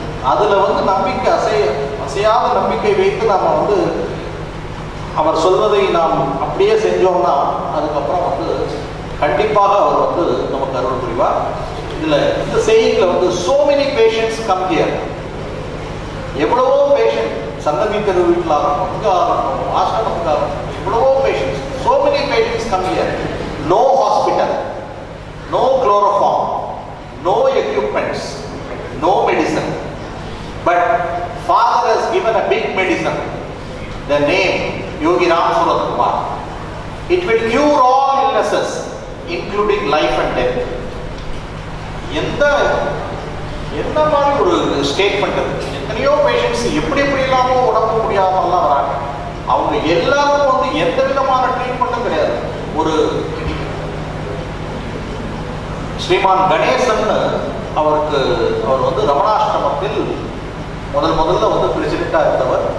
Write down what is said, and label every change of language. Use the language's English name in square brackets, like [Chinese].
[Tamil] அதில் வந்து நம்பிக்கை அசையாத நம்பிக்கை வைத்து நாம் வந்து அவர் சொல்வதை நாம் அப்படியே செஞ்சோம்னா அதுக்கப்புறம் வந்து கண்டிப்பாக அவர் வந்து நமக்கு அருள் புரிவார். இதில் இந்த செய்தியில் வந்து [English] so many patients come here. [Tamil] எவ்வளவோ பேஷண்ட் சந்ததி தெரு வீட்டில் ஆகட்டும், இங்கே ஆகட்டும், ஆசிரமத்துக்கு ஆகட்டும், எவ்வளவோ patients, [English] so many patients come here. No hospital, no chloroform, no equipments, no medicine. But Father has given a big medicine, the name Yogi Ram Surat Kumar. It will cure all illnesses, including life and death. [Tamil] என்ன மாதிரி ஒரு statement இருக்கு. எத்தனையோ patients எப்படி இல்லாமோ உடம்பு முடியாமலாம் வராங்க. அவங்க எல்லாருக்கும் வந்து எந்த விதமான ட்ரீட்மெண்ட்டும் கிடையாது. ஒரு ஸ்ரீமான் கணேசன் அவர் வந்து ரமணாசிரமத்தில் முதல்ல வந்து பிரசிடென்ட்டாக இருந்தவர்.